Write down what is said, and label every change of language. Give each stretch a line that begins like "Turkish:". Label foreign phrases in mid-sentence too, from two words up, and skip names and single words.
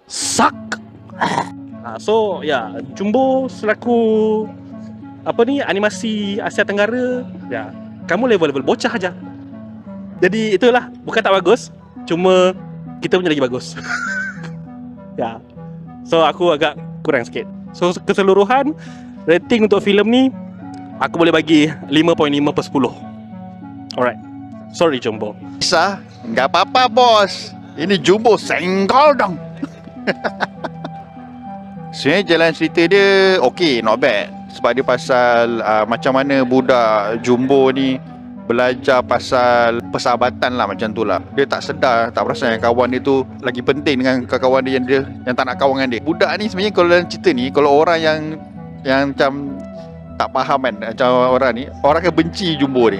English: suck.
Malay: So ya, Jumbo selaku animasi Asia Tenggara, ya, kamu level-level bocah aja. Jadi itulah, bukan tak bagus, cuma kita punya lagi bagus. Ya. So aku agak kurang sikit. So keseluruhan rating untuk filem ni aku boleh bagi 5.5/10.
English: Alright. Sorry Jumbo.
Indonesian: Bisa, nggak apa-apa bos. Ini Jumbo senggol dong.
Malay: Sebenarnya jalan cerita dia okay,
English: not bad.
Malay: Sebab dia pasal macam mana budak Jumbo ni belajar pasal persahabatan lah, macam tu lah. Dia tak sedar, tak perasan yang kawan dia tu lagi penting dengan kawan dia yang tak nak kawan dengan dia. Budak ni sebenarnya kalau dalam cerita ni, kalau orang yang macam tak faham kan, macam orang ni, orang akan benci Jumbo ni.